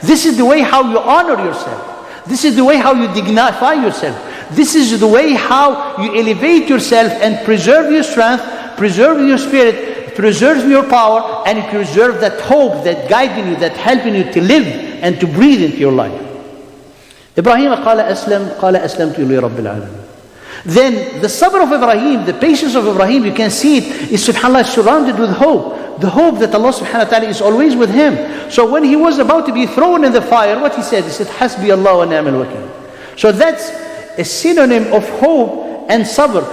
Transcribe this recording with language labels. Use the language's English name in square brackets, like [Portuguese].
[English] This is the way how you honor yourself. This is the way how you dignify yourself. This is the way how you elevate yourself and preserve your strength, preserve your spirit, preserve your power, and preserve that hope that guiding you, that helping you to live and to breathe into your life. [Arabic] Ibrahim قال أسلمت لرب العالمين. [English] Then the sabr of Ibrahim, the patience of Ibrahim, you can see it is subhanAllah surrounded with hope. The hope that Allah subhanahu wa ta'ala is always with him. So when he was about to be thrown in the fire, what he said? He said, [Arabic] Hasbi Allah wa ni'mal wakil. [English] So that's a synonym of hope and sabr.